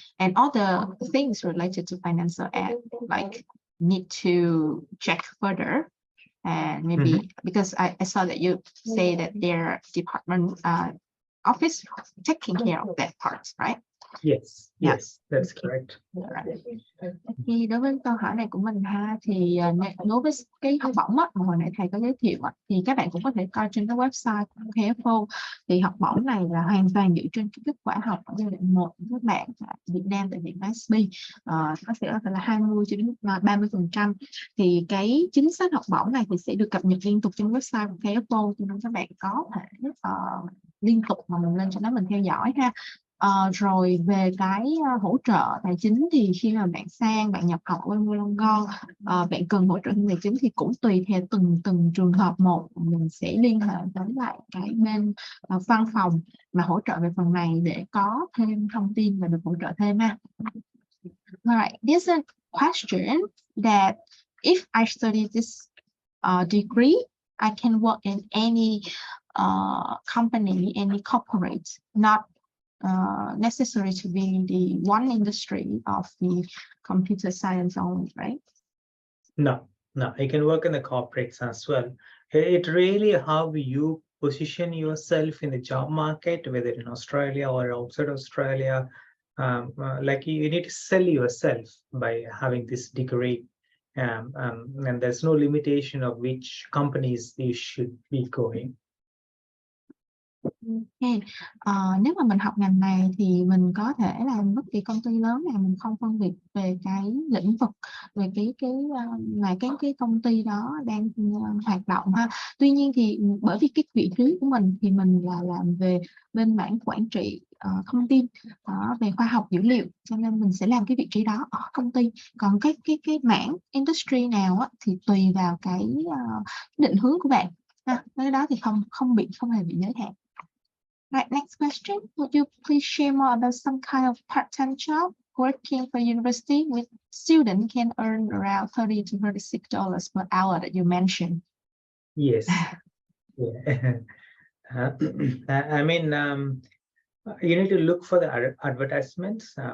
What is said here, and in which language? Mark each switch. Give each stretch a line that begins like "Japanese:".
English: And all the things related to financial aid, like need to check further. And maybe because I saw that you say that their department office taking care of that part, right? Yes, Yeah. yes, that's correct.
Vietnamese: Thì đối với câu hỏi này của mình ha, thì đối với cái học bổng á, mà hồi nãy thầy có giới thiệu á, thì các bạn cũng có thể coi trên cái website của KFO. Thì học bổng này là hoàn toàn dựa trên cái kết quả học ở giai đoạn 1 của các bạn tại Việt Nam, tại Việt Nam SB, có thể là 20 cho đến 30%. Thì cái chính sách học bổng này thì sẽ được cập nhật liên tục trên website của KFO, cho nên các bạn có thể liên tục mà mình lên cho nó mình theo dõi ha. Rồi về cái hỗ trợ tài chính thì khi mà bạn nhập học ở Wollongong, bạn cần hỗ trợ tài chính thì cũng tùy theo từng trường hợp một, mình sẽ liên hệ với lại cái bên văn phòng mà hỗ trợ về phần này để có thêm thông tin và được hỗ trợ thêm ha.
English: Alright, there's a question that if I study this degree, I can work in any company, any corporate, not necessary to be in the one industry of the computer science only, right? No, you can work in the corporates as well. It really how you position yourself in the job market, whether in Australia or outside Australia. Like you need to sell yourself by having this degree, and there's no limitation of which companies you should be going. Okay.
Vietnamese: Nếu mà mình học ngành này thì mình có thể làm bất kỳ công ty lớn nào, mình không phân biệt về cái lĩnh vực, về cái công ty đó đang hoạt động ha. Tuy nhiên thì bởi vì cái vị trí của mình thì mình là làm về bên mảng quản trị thông tin về khoa học dữ liệu, cho nên mình sẽ làm cái vị trí đó ở công ty. Còn cái mảng industry nào á, thì tùy vào cái định hướng của bạn. Cái đó thì không hề bị giới hạn.
English: Right, next question. Would you please share more about some kind of part-time job working for university with student can earn around $30 to $36 per hour that you mentioned? Yes. Yeah. I mean, you need to look for the advertisements.